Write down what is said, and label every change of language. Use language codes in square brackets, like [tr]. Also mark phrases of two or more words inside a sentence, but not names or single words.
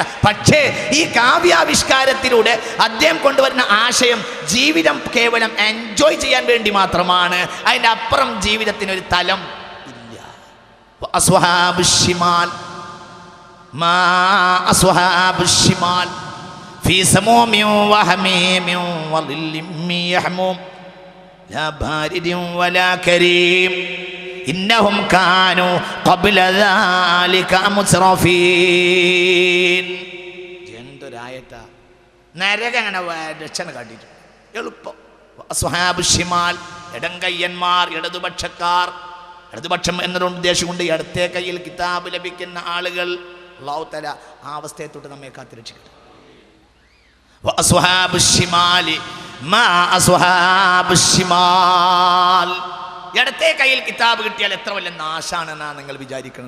[ml] പക്ഷേ ഈ കാവ്യാവിഷ്കാരത്തിലൂടെ അദ്ദേഹം കൊണ്ടുവരുന്ന ആശയം ജീവിതം കേവലം എൻജോയ് ചെയ്യാൻ വേണ്ടി മാത്രമാണ്. അതിൻ്റെ അപ്പുറം ജീവിതത്തിനൊരു തലം ഇല്ല. [ar] أصحاب الشمال ما أصحاب الشمال في سموم وحميم وظل يحموم لا بارد ولا كريم إنهم كانوا قبل ذلك مسرفين. [ml] എന്തൊരായത്താ! നരകം അങ്ങനെ രക്ഷണ കാട്ടിട്ടു എളുപ്പം. അസ്വഹാബുശ്ശിമാൽ, ഇടങ്കയ്യന്മാർ, ഇടതുപക്ഷം എന്നതുകൊണ്ട് ഉദ്ദേശിച്ചുകൊണ്ട് ഇടത്തെ കയ്യിൽ കിതാബ് ലഭിക്കുന്ന ആളുകൾ. [ar] الله تعالى [ml] ആ അവസ്ഥയെ തൊട്ട് നമ്മെ കാത്തുരക്ഷിക്കട്ടെ. ഇടത്തെ കയ്യിൽ കിതാബ് കിട്ടിയാൽ എത്ര വലിയ നാശാണെന്നാ നിങ്ങൾ വിചാരിക്കണം.